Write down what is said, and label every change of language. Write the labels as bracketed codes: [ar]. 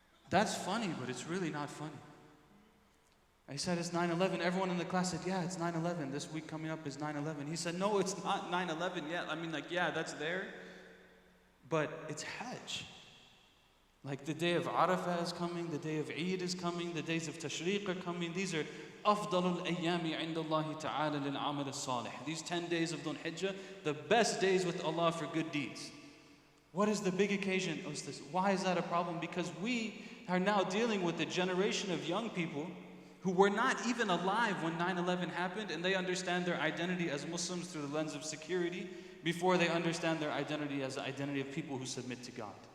[en] That's funny, but it's really not funny. I said, it's 9/11. Everyone in the class said, yeah, it's 9/11. This week coming up is 9/11. He said, no, it's not 9/11 yet. I mean, yeah, that's there. But it's Hajj. Like the day of Arafah is coming, the day of Eid is coming, the days of Tashriq are coming. These are [ar] أفضل الأيام عند الله تعالى للعمل الصالح. [en] These 10 days of Dhul Hijjah, the best days with Allah for good deeds. What is the big occasion? Why is that a problem? Because we are now dealing with a generation of young people who were not even alive when 9/11 happened, and they understand their identity as Muslims through the lens of security before they understand their identity as the identity of people who submit to God.